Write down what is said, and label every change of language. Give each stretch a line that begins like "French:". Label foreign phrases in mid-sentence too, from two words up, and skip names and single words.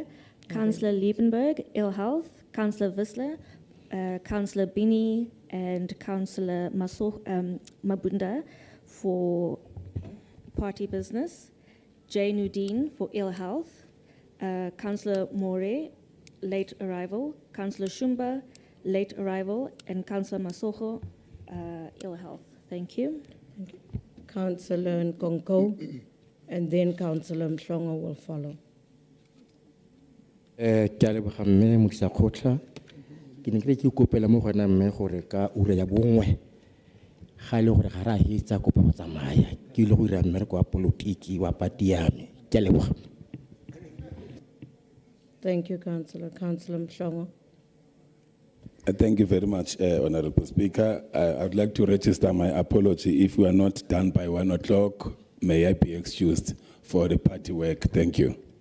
English: Councillor Liebenberg, Ill Health, Councillor Wissler, Councillor Bini, and Councillor Mabunda for party business, Jay Nudin for ill health, Councillor More, late arrival, Councillor Shumba, late arrival, and Councillor Masoho, ill health. Thank you. Councillor Nkonko, and then Councillor Mhlongo will follow.
Tswana: Ke ne ke kopela mo gona mme gore ka ura ya bongwe ga ile gore ga ra hitsa kopa go tsamaya ke ile go ira mmereko wa politiki wa party ya me ke leboga.
English: Thank you, Councillor. Councillor Mhlongo. Thank you very much, Honorable Speaker. I would like to register my apology. If we are not done by 1 o'clock, may I be excused for the party work. Thank you.